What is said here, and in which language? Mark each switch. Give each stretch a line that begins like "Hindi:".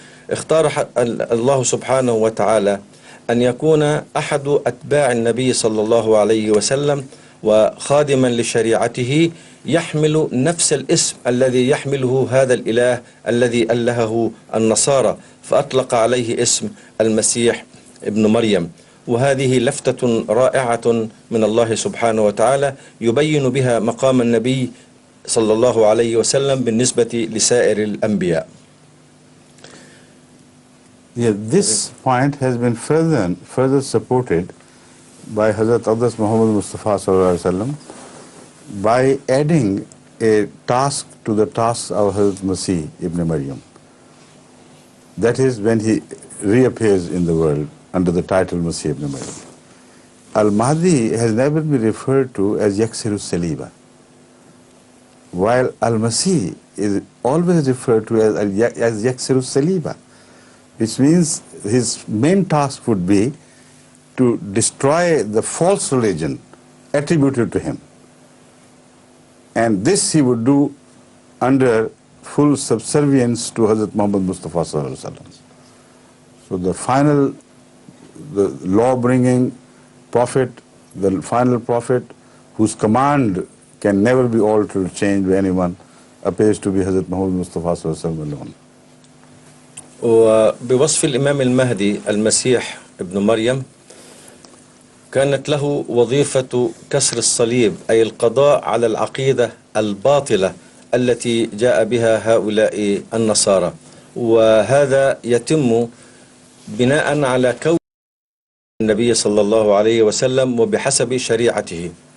Arabic: اختار الله سبحانه وتعالى أن يكون أحد أتباع النبي صلى الله عليه وسلم وخادما لشريعته يحمل نفس الاسم الذي يحمله هذا الإله الذي ألهه النصارى، فأطلق عليه اسم المسيح ابن مريم. وهذه لفتة رائعة من الله سبحانه وتعالى يبين بها مقام النبي صلى الله عليه وسلم بالنسبة لسائر الأنبياء.
English: Yeah, this point has been further supported by Hazrat Aqdas Muhammad Mustafa Sallallahu Alaihi Wasallam by adding a task to the tasks of Hazrat Masih ibn-e-Mariyam. That is when he reappears in the world under the title Masih ibn-e-Mariyam. Al-Mahdi has never been referred to as Yaksiru Saliba, while Al-Masih is always referred to as Yaksiru Saliba, which means his main task would be to destroy the false religion attributed to him. And this he would do under full subservience to Hazrat Muhammad Mustafa sallallahu alaihi wasallam. So the final, the law-bringing prophet, the final prophet whose command can never be altered or changed by anyone, appears to be Hazrat Muhammad Mustafa sallallahu alaihi wasallam alone.
Arabic: وبوصف الإمام المهدي المسيح ابن مريم كانت له وظيفة كسر الصليب، أي القضاء على العقيدة الباطلة التي جاء بها هؤلاء النصارى، وهذا يتم بناء على كون النبي صلى الله عليه وسلم وبحسب شريعته.